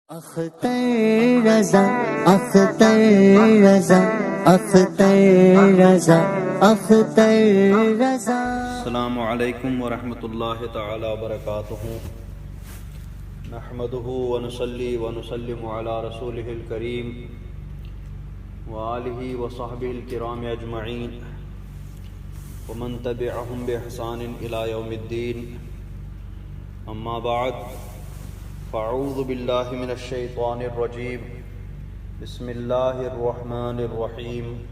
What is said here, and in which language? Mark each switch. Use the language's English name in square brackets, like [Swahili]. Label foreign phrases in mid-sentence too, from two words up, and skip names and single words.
[Arabic] اختر رضا اختر رضا اختر رضا اختر رضا۔ السلام علیکم ورحمۃ اللہ تعالی وبرکاتہ۔ نحمده ونصلي ونسلم على رسوله الكريم وآلہ وصحبہ الکرام اجمعین ومن تبعهم بإحسان إلى يوم الدین، اما بعد فاعوذ باللہ من الشیطان الرجیم، بسم اللہ الرحمن الرحیم۔